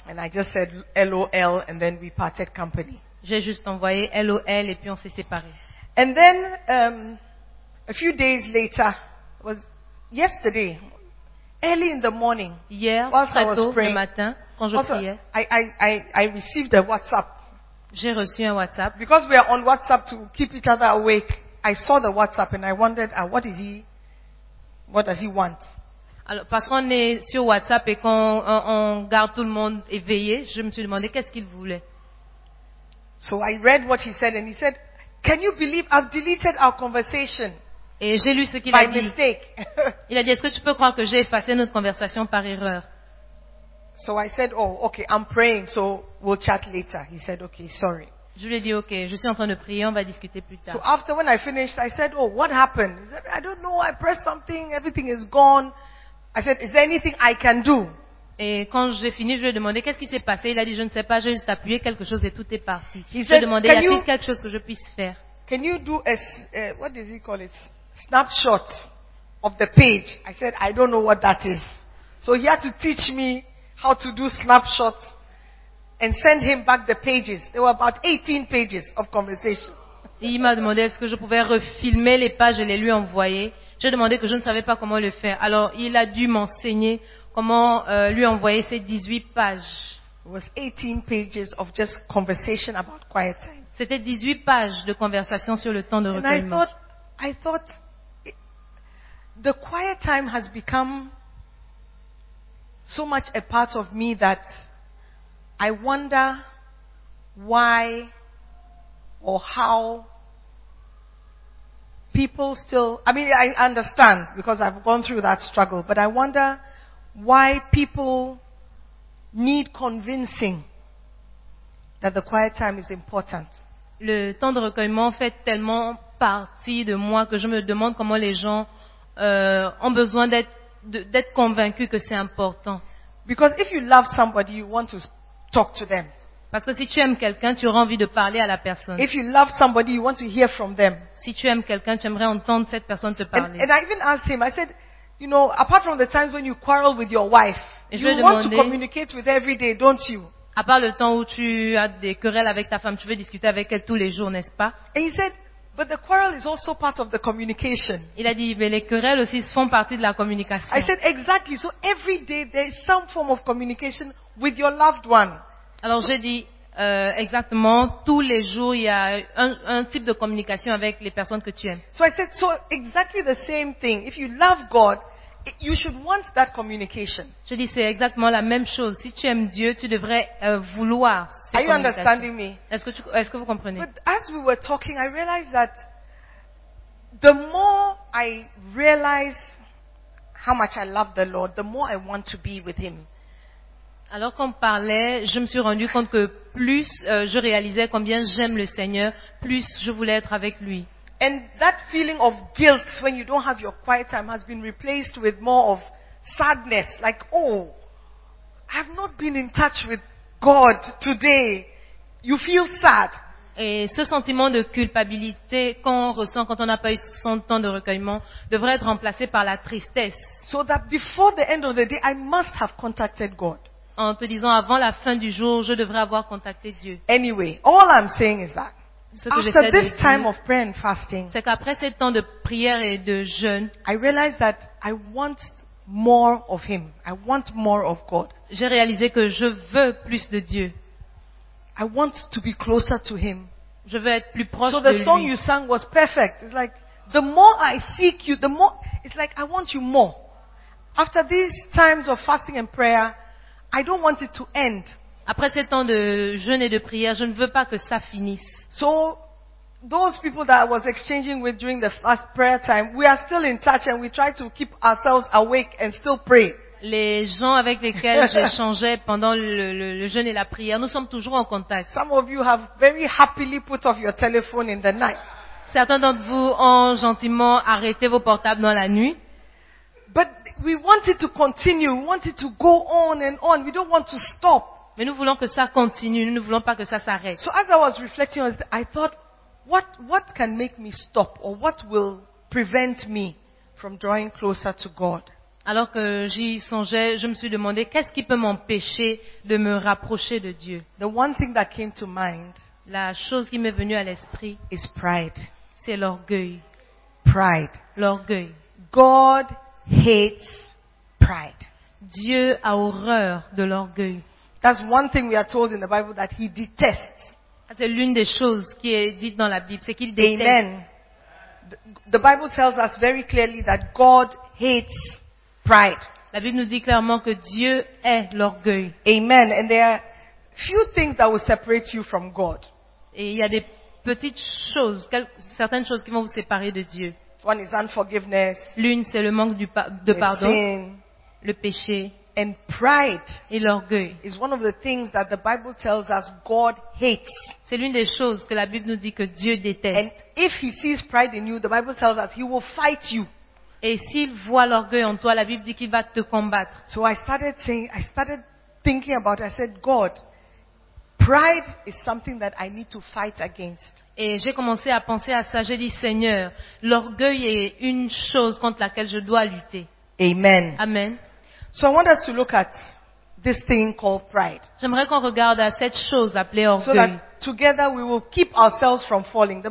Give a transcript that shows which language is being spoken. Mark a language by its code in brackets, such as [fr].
[en] And I just said, LOL, and then we parted company. [fr] J'ai juste envoyé LOL et puis on s'est séparés. [en] And then a few days later, it was yesterday, early in the morning, [fr] hier, [en] whilst [fr] très [en] I was [fr] tôt, [en] praying, [fr] le matin. [en] I received a WhatsApp. [fr] J'ai reçu un WhatsApp. [en] Because we are on WhatsApp to keep each other awake, I saw the WhatsApp and I wondered, what does he want? [fr] Alors, parce qu'on est sur WhatsApp et qu'on on garde tout le monde éveillé, je me suis demandé qu'est-ce qu'il voulait. [en] So I read what he said and he said, can you believe I've deleted our conversation? [fr] Et j'ai lu ce qu'il [en] by [fr] a dit. [en] By mistake. [fr] Il a dit, est-ce que tu peux croire que j'ai effacé notre conversation par erreur? [en] So I said, oh, okay, I'm praying, so we'll chat later. He said, okay, sorry. [fr] Je lui ai dit, okay, je suis en train de prier, on va discuter plus tard. [en] So after when I finished, I said, oh, what happened? He said, I don't know, I pressed something, everything is gone. I said, is there anything I can do? [fr] Et quand j'ai fini, je lui ai demandé, qu'est-ce qui s'est passé? Il a dit, je ne sais pas, j'ai juste appuyé quelque chose et tout est parti. [en] He said, [fr] je demandais, y a-t-il quelque chose que je puisse faire? [en] Can you do a, what does he call it? Snapshot of the page. I said, I don't know what that is. So he had to teach me how to do snapshots and send him back the pages. There were about 18 pages of conversation. [fr] Il m'a demandé est-ce que je pouvais refilmer les pages et les lui envoyer. J'ai demandé que je ne savais pas comment le faire. Alors, il a dû m'enseigner comment lui envoyer ces 18 pages. [en] It was 18 pages of just conversation about quiet time. [fr] C'était 18 pages de conversation sur le temps de recueillement. [en] And I thought the quiet time has become so much a part of me that I wonder why or how people still, I mean, I understand because I've gone through that struggle, but I wonder why people need convincing that the quiet time is important. [fr] Le temps de recueillement fait tellement partie de moi que je me demande comment les gens ont besoin d'être convaincus que c'est important. [en] Because if you love somebody, you want to talk to them. [fr] Parce que si tu aimes quelqu'un, tu auras envie de parler à la personne. [en] If you love somebody, you want to hear from them. [fr] Si tu aimes quelqu'un, tu aimerais entendre cette personne te parler. [en] And I even asked him. I said, you know, apart from the times when you quarrel with your wife, you want [fr] demander, [en] to communicate with every day, don't you? [fr] À part le temps où tu as des querelles avec ta femme, tu veux discuter avec elle tous les jours, n'est-ce pas? [en] And he said, but the quarrel is also part of the communication. [fr] Il a dit, mais les querelles aussi font partie de la communication. [en] I said, exactly. So every day there is some form of communication with your loved one. [fr] Alors j'ai dit, exactement, tous les jours il y a un type de communication avec les personnes que tu aimes. [en] So I said, so exactly the same thing. If you love God You should want that communication. [fr] Je dis c'est exactement la même chose. Si tu aimes Dieu, tu devrais vouloir cette communication. [en] Are you understanding me? [fr] Est-ce que vous comprenez? [en] But as we were talking, I realized that the more I realize how much I love the Lord, the more I want to be with Him. [fr] Alors qu'on parlait, je me suis rendu compte que plus je réalisais combien j'aime le Seigneur, plus je voulais être avec lui. [en] And that feeling of guilt when you don't have your quiet time has been replaced with more of sadness. Like, oh, I have not been in touch with God today. You feel sad. [fr] Et ce sentiment de culpabilité qu'on ressent quand on n'a pas eu son temps de recueillement devrait être remplacé par la tristesse. [en] So that before the end of the day, I must have contacted God. [fr] En te disant avant la fin du jour, je devrais avoir contacté Dieu. [en] Anyway, all I'm saying is that after this time of prayer and fasting, [fr] c'est qu'après ce temps de prière et de jeûne, [en] I realized that I want more of Him. I want more of God. [fr] J'ai réalisé que je veux plus de Dieu. [en] I want to be closer to Him. [fr] Je veux être plus proche de Lui. [en] So the song you sang was perfect. It's like the more I seek You, the more it's like I want You more. After these times of fasting and prayer, I don't want it to end. [fr] Après ces temps de jeûne et de prière, je ne veux pas que ça finisse. [en] So, those people that I was exchanging with during the fast prayer time, we are still in touch and we try to keep ourselves awake and still pray. [fr] Les gens avec lesquels j'échangeais pendant le jeûne et la prière, nous sommes toujours en contact. [en] Some of you have very happily put off your telephone in the night. [fr] Certains d'entre vous ont gentiment arrêté vos portables dans la nuit. [en] But we want it to continue. We want it to go on and on. We don't want to stop. [fr] Mais nous voulons que ça continue. Nous ne voulons pas que ça s'arrête. [en] So as I was reflecting, I thought, what can make me stop, or what will prevent me from drawing closer to God? [fr] Alors que j'y songeais, je me suis demandé, qu'est-ce qui peut m'empêcher de me rapprocher de Dieu? [en] The one thing that came to mind, [fr] la chose qui m'est venue à l'esprit, [en] is pride. [fr] C'est l'orgueil. [en] Pride. [fr] L'orgueil. [en] God hates pride. [fr] Dieu a horreur de l'orgueil. [en] That's one thing we are told in the Bible that He detests. [fr] C'est l'une des choses qui est dite dans la Bible, c'est qu'il déteste. [en] Amen. The Bible tells us very clearly that God hates pride. [fr] La Bible nous dit clairement que Dieu hait l'orgueil. [en] Amen. And there are few things that will separate you from God. [fr] Et il y a des petites choses, certaines choses qui vont vous séparer de Dieu. [en] One is unforgiveness. [fr] L'une, c'est le manque de pardon. [en] Sin, [fr] le péché. [en] And pride. [fr] Et l'orgueil. [en] Is one of the things that the Bible tells us God hates. [fr] C'est l'une des choses que la Bible nous dit que Dieu déteste. [en] And if He sees pride in you, the Bible tells us He will fight you. [fr] Et s'il voit l'orgueil en toi, la Bible dit qu'il va te combattre. [en] So I started thinking about it. I said, God, pride is something that I need to fight against. [fr] Et j'ai commencé à penser à ça. J'ai dit, Seigneur, l'orgueil est une chose contre laquelle je dois lutter. Amen. Amen. [en] So I want us to look at this thing called pride. [fr] J'aimerais qu'on regarde à cette chose appelée orgueil. [en] So that together we will keep ourselves from falling.